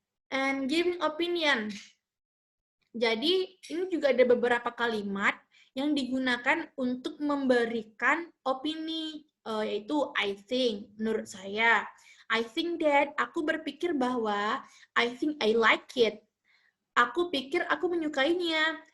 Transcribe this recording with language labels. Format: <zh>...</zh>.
<en>And giving opinion.</en> <id>Jadi ini juga ada beberapa kalimat yang digunakan untuk memberikan opini yaitu I think, menurut saya.</id> <en>I think that,</en> <id>aku berpikir bahwa,</id> <en>I think I like it.</en> <id>Aku pikir aku menyukainya.</id>